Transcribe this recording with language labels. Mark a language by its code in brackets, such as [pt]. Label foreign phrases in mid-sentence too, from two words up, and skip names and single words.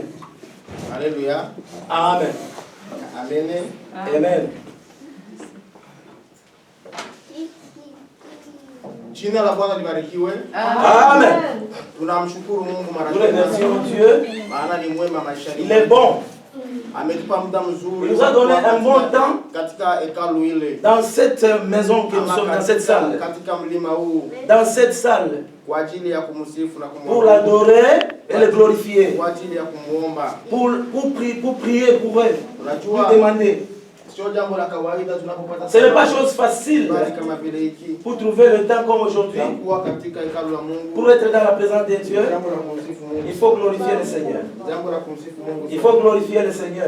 [sw] Haleluya. Amen. Amen. Amen. Jina la Bwana libarikiwe. Amen. Tunamshukuru Mungu mara [fr] Nous remercions Dieu. [sw] maana ni mwema maishani. [fr] Il est bon. [sw] Ametupa muda mzuri. [fr] Il nous a donné un bon temps [sw] katika hekalu ile. [fr] dans cette maison que nous sommes, dans cette salle. [sw] Katika mlima huu. [fr] Dans cette salle. [sw] Kwa ajili ya kumsifu na kumwomba. [fr] Pour l'adorer et le glorifier. [sw] Kwa ajili ya kumuomba. [fr] Pour prier pour eux. Pour demander. Ce n'est pas chose facile pour trouver le temps comme aujourd'hui, pour être dans la présence de Dieu. Il faut glorifier le Seigneur. Il faut glorifier le Seigneur.